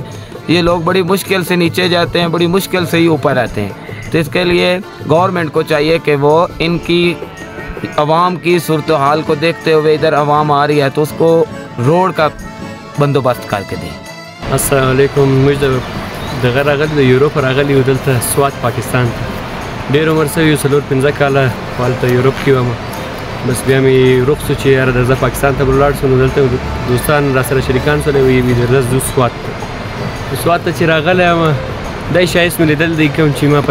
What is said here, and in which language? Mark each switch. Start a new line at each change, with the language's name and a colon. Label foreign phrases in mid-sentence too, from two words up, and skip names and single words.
Urdu: یہ لوگ بڑی مشکل سے نیچے جاتے ہیں، بڑی مشکل سے ہی اوپر رہتے ہیں. تو اس کے لیے گورنمنٹ کو چاہیے کہ وہ ان کی عوام کی صورت حال کو دیکھتے ہوئے ادھر عوام آ رہی ہے تو اس کو روڈ کا بندوبست کر کے دیں.
Arabic: السلام علیکم,
Pashto: मुझे دغه راغلی د یوروپ راغلی و دلته سوات پاکستان ته ډېر عمر سوی 4-5 کاله هلته یوروپ کې وم بس بیا مې رخصت چې یاره درځه پاکستان ته به ولاړ شو نو دلته دوستان را سره شریکان سره وي درځه ځو سوات ته سوات ته چې راغلی یم دا ښایست مې لیدل دی کوم چې ما په